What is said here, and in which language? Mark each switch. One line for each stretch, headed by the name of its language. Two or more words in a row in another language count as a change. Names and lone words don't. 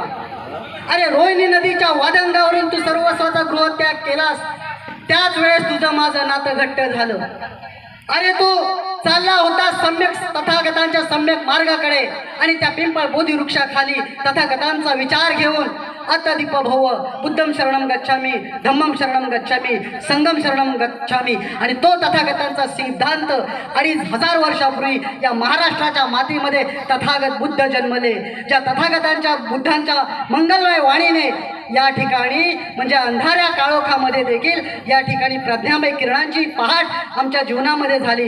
Marathi: अरे रोहिणी नदीच्या वादंगावरून तू सर्वस्वाचा गृहत्याग केलास, त्याच वेळेस तुझं माझं नातं घट्ट झालं. अरे तू चालला होता सम्यक तथागतांच्या सम्यक मार्गाकडे आणि त्या पिंपळ बोधी वृक्षाखाली तथागतांचा विचार घेऊन
Pali: अत्तदीप भव बुद्धम शरणम गच्छामी, धम्मम शरणम गच्छामी, संगम शरणम गच्छामी.
Marathi: आणि तो तथागतांचा सिद्धांत 2500 वर्षापूर्वी या महाराष्ट्राच्या मातीमध्ये तथागत बुद्ध जन्मले. ज्या तथागतांच्या बुद्धांच्या मंगलमय वाणीने या ठिकाणी म्हणजे अंधाऱ्या काळोखामध्ये देखील या ठिकाणी प्रज्ञामय किरणांची पहाट आमच्या जीवनामध्ये झाली.